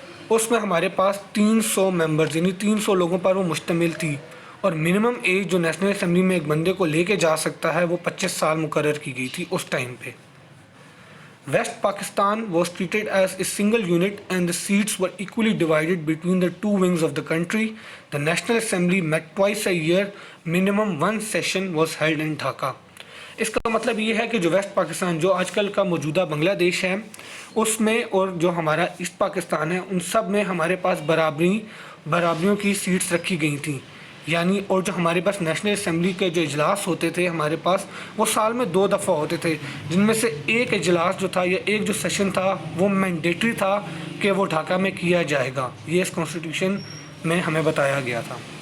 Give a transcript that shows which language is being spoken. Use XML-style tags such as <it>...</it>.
<ur>اس میں ہمارے پاس 300 ممبرز یعنی 300 لوگوں پر وہ مشتمل تھی، اور منیمم ایج جو نیشنل اسمبلی میں ایک بندے کو لے کے جا سکتا ہے وہ 25 سال مقرر کی گئی تھی اس ٹائم پہ۔ Waste Pakistan</ur> <en>was treated as a single unit and the seats were equally divided between the two wings of the country. The National Assembly met twice a year. Minimum one session was held in Dhaka.</en> <ur>اس کا مطلب یہ ہے کہ جو waste Pakistan جو آج کل کا موجودہ بنگلہ دیش ہے اس میں اور جو ہمارا ایسٹ پاکستان ہے ان سب میں ہمارے پاس برابریوں کی سیٹس رکھی گئی تھیں، یعنی اور جو ہمارے پاس نیشنل اسمبلی کے جو اجلاس ہوتے تھے ہمارے پاس وہ سال میں 2 دفعہ ہوتے تھے، جن میں سے ایک اجلاس جو تھا یا ایک جو سیشن تھا وہ مینڈیٹری تھا کہ وہ ڈھاکہ میں کیا جائے گا، یہ اس کانسٹیٹیوشن میں ہمیں بتایا گیا تھا۔</ur>